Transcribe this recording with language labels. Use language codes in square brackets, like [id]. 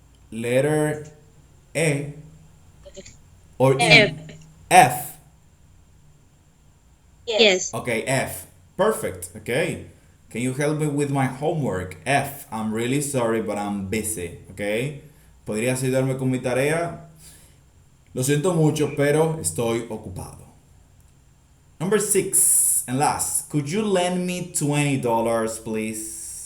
[en] letter A or E? F. F. Yes. Okay, F. Perfect. Okay. Can you help me with my homework? F. I'm really sorry, but I'm busy. Okay. [es] ¿Podrías ayudarme con mi tarea? Lo siento mucho, pero estoy ocupado. [en] Number 6 and last. Could you lend me $20, please?